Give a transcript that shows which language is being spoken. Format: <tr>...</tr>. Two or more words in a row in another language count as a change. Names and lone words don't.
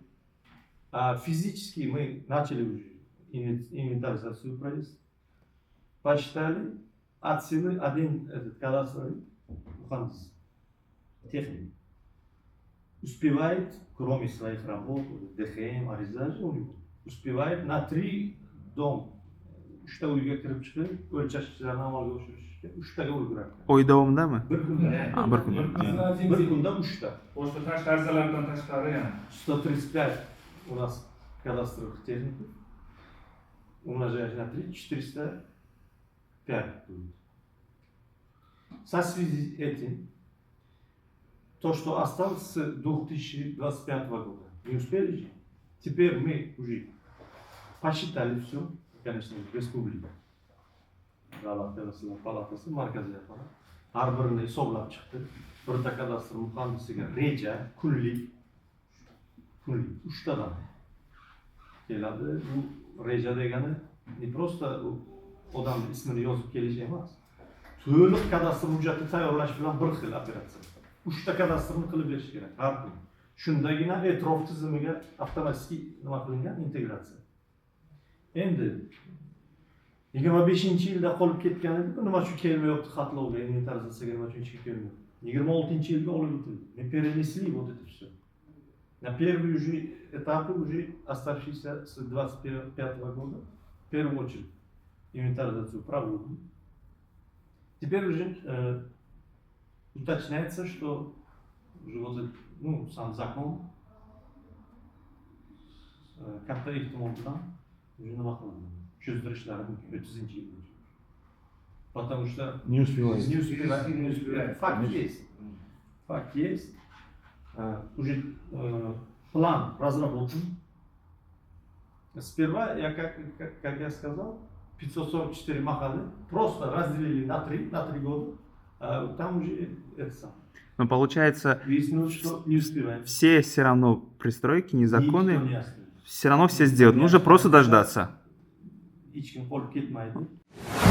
<ru>А физически мы начали уже инвентаризацию провести. Посчитали от силы один этот кадастровый мухандис, техник. Успевает, кроме своих работ, ДХМ, аризажи, успевает на 3 дом.</ru> <uz>3 uyga kirib chiqib, o'lchashlarni amalga oshirishga 3 taga ulguradi. Oy davomidami? Bir kunda. Bir kunda. Bir kunda 3 ta. Boshqa tashqi arizalardan tashqari yani.</uz> <ru>135 у нас кадастровых техников. Умножаешь на 3, 405 будет. Со связи этим, то, что осталось с 2025 года, не успели же. Теперь мы уже посчитали все, конечно, республика.</ru> <uz>Davlat Kadastro Palatası, markaziy aparat. Har birini hisoblab chiqdi. Birda kadastr muhandisiga reja, kunlik 3 tadan keladi. Bu reja degani ne просто odamning ismini yozib kelish emas. To'liq kadastr hujjatini tayyorlash bilan bir xil operatsiya. 3 ta kadastrni qilib berish kerak har kun. Shundagina e'tirof tizimiga avtomatik nima qilingan integratsiya. Endi 25-yilda qolib ketgan edi, nima uchun kelmayapti xatlovga, inventarizatsiyaga nima uchun chiqib kelmayapti? 26-yilga olib o'tildi.</uz> <ru>Мы перенесли вот это все. На первые уже этапы, уже оставшиеся с 25 года, в первую очередь, инвентаризацию проводим. Теперь уже уточняется, что уже вот этот, сам закон</ru> <uz>katta ehtimol bilan</uz> <ru>уже</ru> <uz>nima qiladi? Cho'zdirishlari mumkin 30-yilda.</uz> <ru>Потому что Не успевает. не успевает. Факт есть. Факт есть. Уже план разработан. Сперва, как я сказал, 544 махали просто разделили на 3 года. Там уже это самое. Но получается, Выяснилось, что не успеваем. все равно пристройки Никто незаконные, не остановил. все равно все сделают. Нужно просто дождаться.</ru> <uz>Hech kim qolib ketmaydi.</uz>